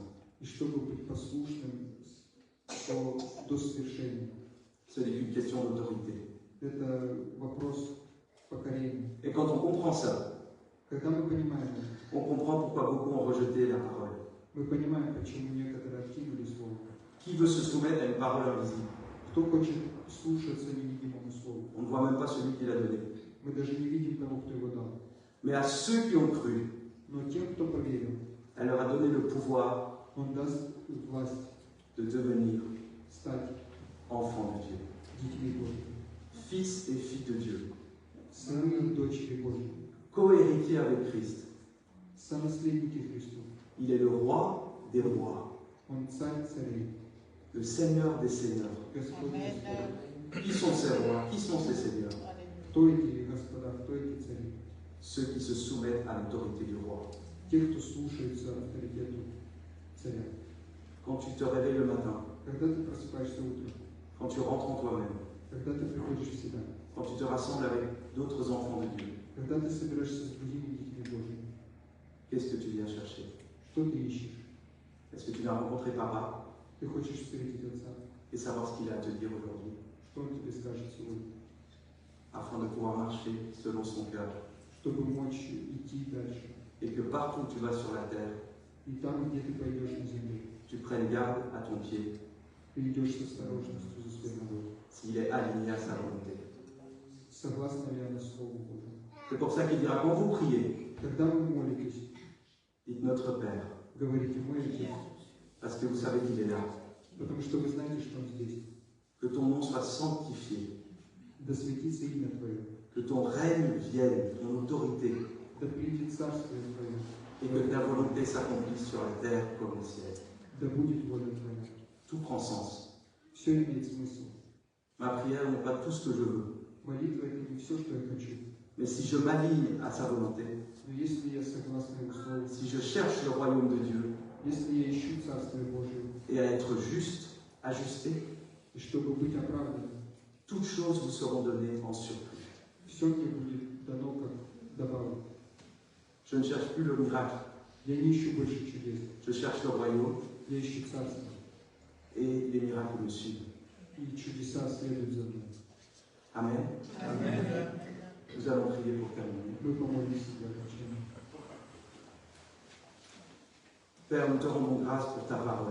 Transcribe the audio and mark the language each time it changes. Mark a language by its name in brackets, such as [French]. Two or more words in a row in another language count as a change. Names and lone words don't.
[Russian] И чтобы быть послушным до свершения. [French] Ce n'est qu'une question d'autorité. [Russian] Это вопрос покорения. [French] Et quand on comprend ça, [Russian] Когда мы понимаем это, [French] on comprend pourquoi beaucoup ont rejeté la parole. [Russian] мы понимаем, почему некоторые откинули Слово. [French] Qui veut se soumettre à une parole invisible? [Russian] Кто хочет слушаться невидимому слову? [French] On ne voit même pas celui qui l'a donné. [Russian] Мы даже не видим того, кто его дал. [French] Mais à ceux qui ont cru, [Russian] Но тем, кто поверил, [French] elle leur a donné le pouvoir [Russian] Он даст власть [French] de devenir [Russian] стать [French] enfants de Dieu, [Russian] детьми Божьими, [French] fils et filles de Dieu, [Russian] сыны и дочери Божьи, [French] co-héritiers avec Christ. [Russian] сонаследники Христу. [French] Il est le roi des rois, [Russian] Он царь царей, [French] le seigneur des seigneurs. [Russian] Господь Amen. Господь. [French] Qui sont ces rois? Qui sont ces seigneurs? Alléluia. [Russian] Кто эти господа, кто эти цари? [French] Ceux qui se soumettent à l'autorité du roi. [Russian] Те, кто слушается авторитету царя. [French] Quand tu te réveilles le matin, [Russian] Когда ты просыпаешься утром, [French] quand tu rentres en toi-même, [Russian] когда ты приходишь в себя, [French] quand tu te rassembles avec d'autres enfants de Dieu, [Russian] когда ты собираешься с другими детьми Божьими, [French] qu'est-ce que tu viens chercher? [Russian] что ты ищешь? [French] Est-ce que tu viens rencontrer Papa [Russian] Ты хочешь встретить Отца, [French] et savoir ce qu'il a à te dire aujourd'hui, [Russian] что Он тебе скажет сегодня, [French] afin de pouvoir marcher selon son cœur, [Russian] чтобы мочь идти дальше. [French] et que partout où tu vas sur la terre, [Russian] И там, где ты пойдешь на земле, [French] tu prennes garde à ton pied [Russian] ты идешь с осторожностью за своей ногой. [French] s'il est aligné à sa volonté. [Russian] Согласно ли она Слову Божьему? [French] C'est pour ça qu'il dira, quand vous priez, [Russian] Когда вы молитесь, [French] dites notre Père, [Russian] говорите «Мой Отец», [French] parce que vous savez qu'il est là. [Russian] потому что вы знаете, что Он здесь. [French] Que ton nom soit sanctifié, [Russian] Да светится имя Твое, [French] que ton règne vienne, ton autorité, [Russian] да придет Царствие Твое, [French] et que ta volonté s'accomplisse sur la terre comme au ciel. [Russian] да будет воля Твоя. [French] Tout prend sens. [Russian] Все имеет смысл. [French] Ma prière n'est pas tout ce que je veux, [Russian] Молитва – это не все, что я хочу. [French] mais si je m'aligne à sa volonté, [Russian] Но если я согласен Его Слову, [French] si je cherche le royaume de Dieu [Russian] если я ищу Царствие Божие, [French] et à être juste, ajusté, [Russian] и чтобы быть оправданным, [French] toutes choses vous seront données en surplus. [Russian] все мне будет дано как добавок. [French] Je ne cherche plus le miracle, [Russian] Я не ищу больше чудес. [French] je cherche le royaume [Russian] Я ищу Царство. [French] et les miracles me suivent. [Russian] И чудеса следуют за мной. [French] Amen. [Russian] Amen. [French] Nous allons prier pour terminer. [Russian] Мы помолимся для окончания. [French] Père, nous te rendons grâce pour ta parole,